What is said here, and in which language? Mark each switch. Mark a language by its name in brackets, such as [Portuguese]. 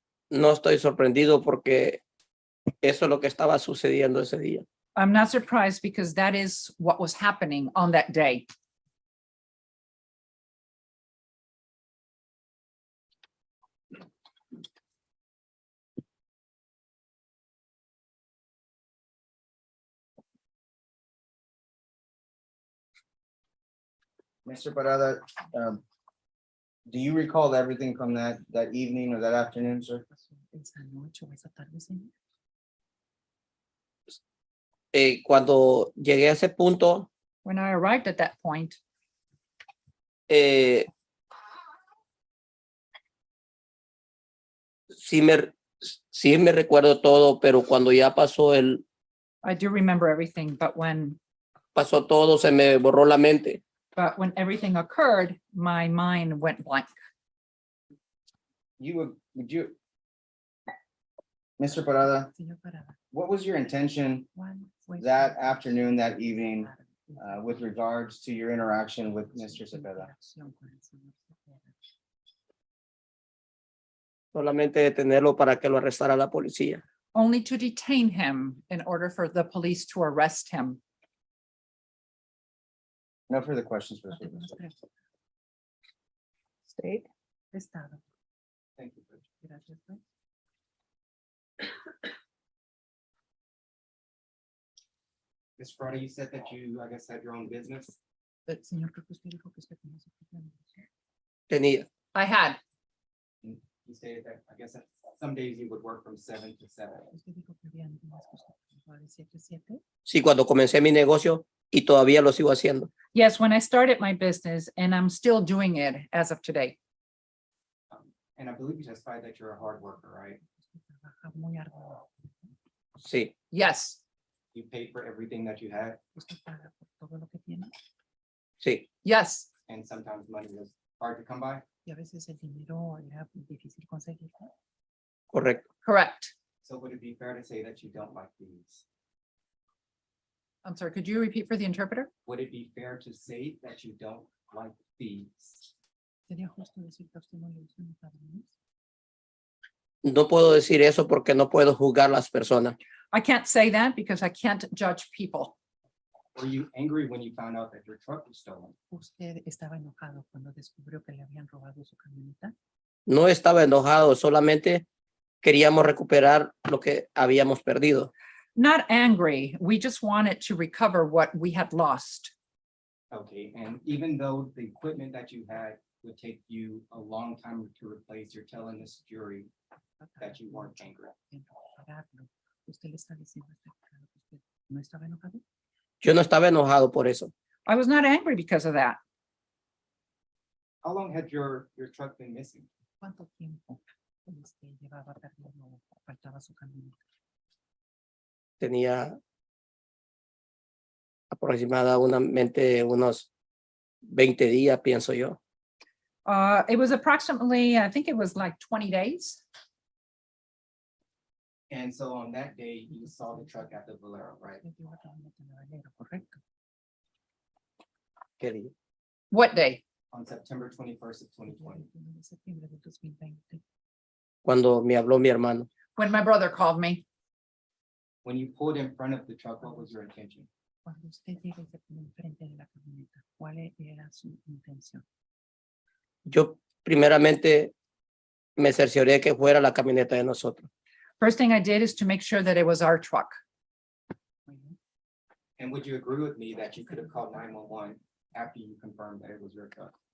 [Spanish] No estoy sorprendido porque eso es lo que estaba sucediendo ese día. [English] I'm not surprised because that is what was happening on that day. Mr. Parada, do you recall everything from that evening or that afternoon, sir? [Spanish] Esa noche o esa tarde, señor. Cuando llegué a ese punto, [English] When I arrived at that point, [Spanish] sí me recuerdo todo, pero cuando ya [English] I do remember everything, but when [Spanish] pasó todo, se me borró la mente. [English] everything occurred, my mind went blank. Would you, Mr. Parada, [Spanish] Señor Parada, [English] what was your intention [Spanish] ¿cuál fue su [English] that afternoon, that evening, [Spanish] interacción [English] with regards to your interaction with Mr. Cepeda? [Spanish] con el señor Cepeda? Solamente detenerlo para que lo arrestara la policía. Only to detain him in order for the police to arrest him. [English] No further questions. [Spanish] No [English] Mr. [Spanish] tengo más [English] Witness. [Spanish] preguntas. [English] State. [Spanish] Estado. [English] Thank you, Judge. [Spanish] Gracias, juez. [English] Ms. Friday, you said that you, I guess, had your own business. [Spanish] Señor, creo que usted dijo que usted tenía su propia negocio. Tenía. [English] I had, You stated that, I guess, that some days you would work from 7 to 7. [Spanish] Usted dijo que había días que usted trabajaba de 7 a 7. Sí, cuando comencé mi negocio y todavía lo sigo haciendo. [English] yes, when I started my business, and I'm still doing it as of today. And I believe you testified that you're a hard worker, right? [Spanish] Usted trabaja muy arduo. Sí, [English] Yes, You paid for everything that you had, [Spanish] Usted paga por todo lo que tiene. sí. [English] yes, and sometimes money was hard to come by. [Spanish] Y a veces el dinero era difícil conseguirlo. Correcto. [English] correct. So would it be fair to say that you don't like thieves? I'm sorry, could you repeat for the interpreter? Would it be fair to say that you don't like thieves? [Spanish] ¿Sería justo decir que a usted no le gustan los ladrones? No puedo decir eso porque no puedo juzgar las personas. [English] I can't say that because I can't judge people. Were you angry when you found out that your truck was stolen? [Spanish] ¿Usted estaba enojado cuando descubrió que le habían robado su camioneta? No estaba enojado, solamente queríamos recuperar lo que habíamos perdido. [English] Not angry. We just wanted to recover what we had lost. Okay, and even though the equipment that you had would take you a long time to replace, you're telling this jury that you weren't angry. [Spanish] ¿Usted le está diciendo a este jurado que usted no estaba enojado? Yo no estaba enojado por eso. [English] I was not angry because of that. How long had your truck been missing? [Spanish] ¿Cuánto tiempo llevaba perdido o faltaba su camioneta? Tenía aproximadamente unos 20 días, pienso yo. [English] It was approximately, I think it was like 20 days. And so on that day, you saw the truck at the Valero, right? [Spanish] Correcto. ¿Qué día? [English] What day? On September 21st of 2020. [Spanish] Septiembre de 2020. Cuando me habló mi hermano. [English] When my brother called me. When you pulled in front of the truck, what was your intention? [Spanish] Cuando usted llega y se pone enfrente de la camioneta, ¿cuál era su intención? Yo primeramente me cercioré que fuera la camioneta de nosotros. [English] First thing I did is to make sure that it was our truck. And would you agree with me that you could have called 911 after you confirmed that it was your truck?